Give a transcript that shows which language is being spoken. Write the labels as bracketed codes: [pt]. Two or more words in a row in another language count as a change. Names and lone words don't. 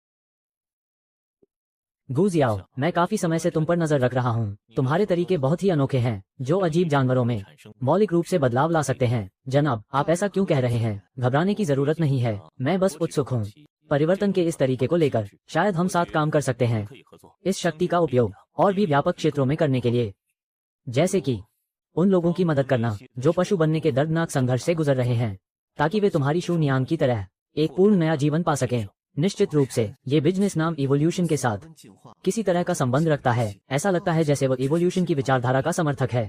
[hi] गुजियाओ, मैं काफी समय से तुम पर नजर रख रहा हूँ। तुम्हारे तरीके बहुत ही अनोखे हैं जो अजीब जानवरों में [zh] 产生 [hi] मौलिक रूप से बदलाव ला सकते हैं। जनाब, आप ऐसा क्यों कह रहे हैं? घबराने की जरूरत नहीं है, मैं बस उत्सुक हूँ परिवर्तन के इस तरीके को लेकर। शायद हम साथ काम कर सकते हैं [zh] 可以合作。 [hi] इस शक्ति का उपयोग और भी व्यापक क्षेत्रों में करने के लिए, जैसे कि उन लोगों की मदद करना जो पशु बनने के दर्दनाक संघर्ष से गुजर रहे हैं, ताकि वे तुम्हारी शून्याम की तरह एक पूर्ण नया जीवन पा सकें। निश्चित रूप से ये बिजनेस नाम इवोल्यूशन के साथ [zh] 进化， [hi] किसी तरह का संबंध रखता है। ऐसा लगता है जैसे वो इवोल्यूशन की विचारधारा का समर्थक है।